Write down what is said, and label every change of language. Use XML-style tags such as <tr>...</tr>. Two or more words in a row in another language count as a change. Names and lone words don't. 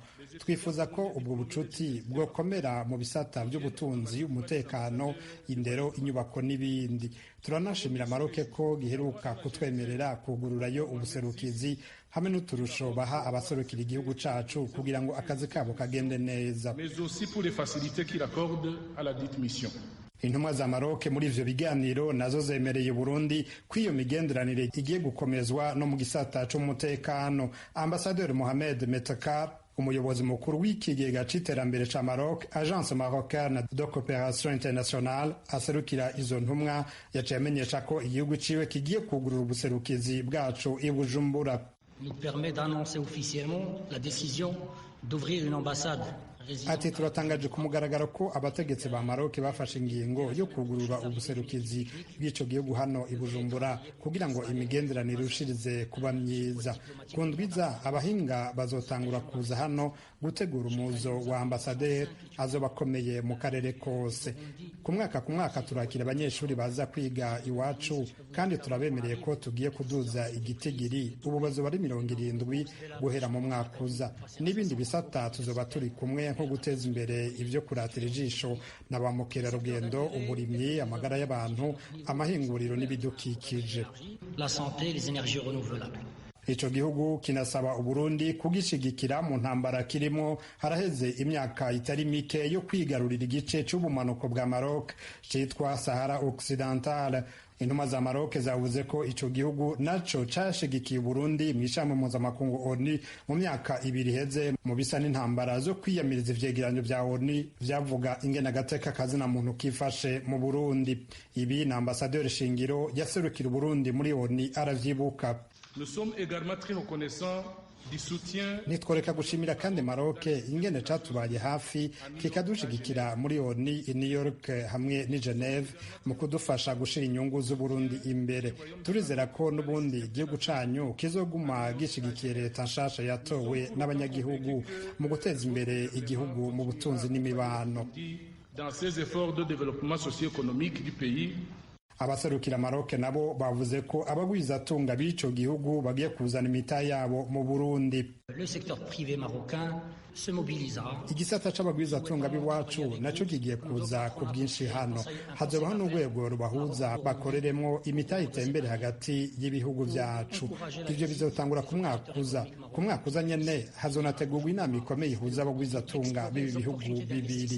<rn>Twifuza ko ubwo bucuti bwokomera mu bisata by'ubutunzi, umutekano, indero, inyubako n'ibindi. Turanashimira Maroc ko giheruka kutwemerera kugururayo ubuserukizi hamwe n'uturusho baha abaserukira igihugu cacu kugira ngo akazi kabo kagende neza.</rn> <fr>Mais aussi pour les facilités qu'il accorde à la dite mission.</fr> <rn>Intumwa za Maroc muri ivyo biganiro nazo zemereye Burundi ko iyo migenderanire igiye gukomezwa no mu gisata c'umutekano. Ambassadeur Mohamed Metakar, umuyobozi mukuru w'ikigega c'iterambere ca Maroc, Agence Marocaine de Coopération Internationale, aserukira izo ntumwa, yaciye amenyesha ko igihugu ciwe kigiye kugurura ubuserukizi bwacu i Bujumbura.</rn> <fr>Nous permet d'annoncer officiellement la décision d'ouvrir une ambassade.</fr> <rn>Ati turatangaje ku mugaragaro ko abategetsi ba Maroc bafashe ingingo yo kugurura ubuserukizi bw'ico gihugu hano i Bujumbura kugira ngo imigenderanire irushirize kuba myiza. Ku ndwiza abahinga bazotangura kuza hano gutegura umuzo wa ambasaderi azobakomeye mu karere kose. Ku mwaka turakira abanyeshuri baza kwiga iwacu kandi turabemereye ko tugiye kuduza igitigiri ubu bazoba ari 70 guhera mu mwaka uza. N'ibindi bisata tuzoba turi kumwe nko guteza imbere ivyo kuratira ijisho na ba mukerarugendo, uburimyi, amagara y'abantu, amahinguriro n'ibidukikije.</rn> <fr>La santé, les énergies renouvelables.</fr> <rn>Ico gihugu kinasaba Uburundi kugishigikira mu ntambara kirimo. Haraheze imyaka itari mike yo kwigarurira igice c'ubumanuko bwa Maroc citwa Sahara Occidentale. Intumwa za Maroc zavuze ko ico gihugu naco cashigikiye Burundi mw'ishami mpuzamakungu ONU mu myaka 2 iheze mu bisa n'intambara zo kwiyamiriza ivyegeranyo vya ONU vyavuga ingene agateka kazina muntu kifashe mu Burundi. Ibi na Ambassadeur Shingiro yaserukira Burundi muri ONU aravyibuka.</rn> <fr>Nous sommes également très reconnaissants du soutien.</fr> <rn>Nitworeka gushimira kandi Maroc ingene catubaye hafi kikadushigikira muri ONU i New York hamwe ni Geneve mu kudufasha gushira inyungu z'u Burundi imbere. Turizera ko n'ubundi igihugu canyu kizoguma gishigikiye leta nshasha yatowe n'abanyagihugu mu guteza imbere igihugu mu butunzi n'imibano.</rn> <fr>Dans ces efforts de développement socio-économique du pays.</fr> <rn>Abaserukira Maroc nabo bavuze ko abagwizatunga b'ico gihugu bagiye kuzana imita yabo mu Burundi.</rn> <fr>Le secteur privé marocain se mobilisera.</fr> <rn>Igisata c'abagwizatunga b'iwacu naco kigiye kuza ku bwinshi hano. Hazobaho n'urwego rubahuza bakoreremwo imita itembere hagati y'ibihugu vyacu. Ivyo bizotangura ku mwaka uza. Ku mwaka uza nyene hazonategurwa inama ikomeye ihuza abagwizatunga b'ibi bihugu bibiri.</rn>